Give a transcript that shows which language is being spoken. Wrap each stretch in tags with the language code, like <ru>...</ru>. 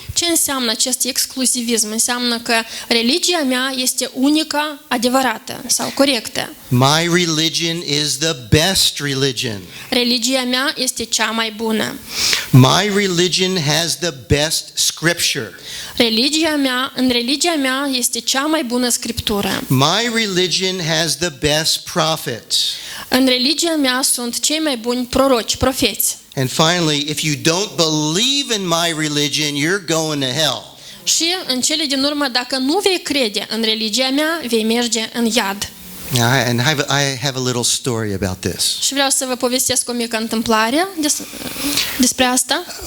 <ro>Ce înseamnă acest exclusivism? Înseamnă că religia mea este unica, adevărată sau corectă.</ro> <en>My religion is the best religion.</en> <ro>Religia mea este cea mai bună.</ro> <en>My religion has the best scripture.</en> <ro>În religia mea este cea mai bună scriptură.</ro> <en>My religion has the best prophets.</en> <ro>În religia mea sunt cei mai buni proroci, profeți.</ro> <en>And finally, if you don't believe in my religion, you're going to hell.</en> <ro>Și în cele din urmă, dacă nu vei crede în religia mea, vei merge în iad.</ro> <en>And I have a little story about this.</en> <ro>Și vreau să vă povestesc o mică întâmplare despre asta.</ro>